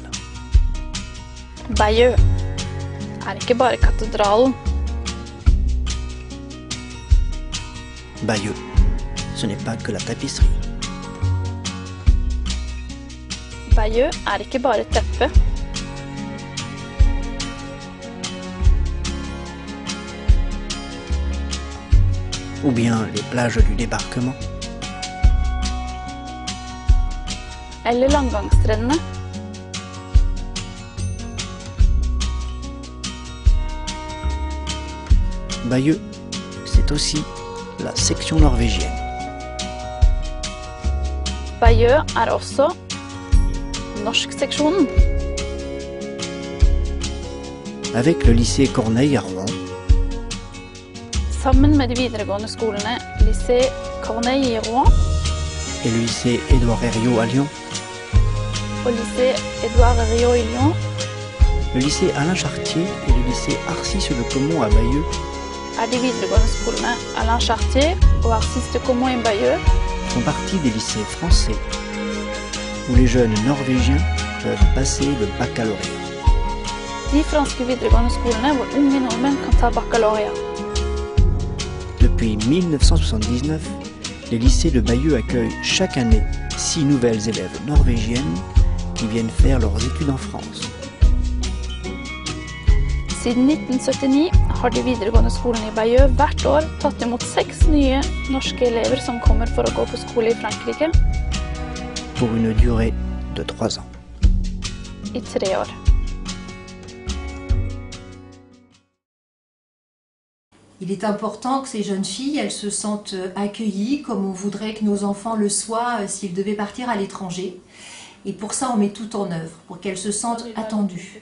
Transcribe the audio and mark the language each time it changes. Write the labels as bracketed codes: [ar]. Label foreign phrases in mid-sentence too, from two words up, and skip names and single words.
[no] Bayeux ikke bare katedralen. [fr] Bayeux, ce n'est pas que la tapisserie. [no] Bayeux ikke bare teppet. [fr] Ou bien les plages du débarquement. [no] Eller landgangsstrendene. [fr] Bayeux, c'est aussi la section norvégienne. [no] Bayeux også norskseksjonen. [fr] Avec le lycée Corneille à Rouen. [no] Sammen med de videregående skolene lycée Corneille i Rouen [fr] et le lycée Édouard Herriot à Lyon. Au lycée Édouard Herriot à Lyon. Le lycée Alain Chartier et le lycée Arcis-le-Caumont à Bayeux. [no] De videregående skolene Alain Chartier og Arcis-le-Caumont i Bayeux [fr] font partie des lycées français où les jeunes norvégiens peuvent passer le baccalauréat. [no] De franske videregående skolene hvor unge nordmenn kan ta baccalauréat. [fr] Depuis 1979, les lycées de Bayeux accueillent chaque année 6 nouvelles élèves norvégiennes qui viennent faire leurs études en France. [no] Siden 1979 har de videregående skolene i Bayeux hvert år tatt imot 6 nye norske elever som kommer for å gå på skole i Frankrike. [fr] Pour une durée de 3 ans. [no] I 3 år. [fr] Il est important que ces jeunes filles, elles se sentent accueillies comme on voudrait que nos enfants le soient s'ils devaient partir à l'étranger. Et pour ça, on met tout en œuvre, pour qu'elles se sentent attendues.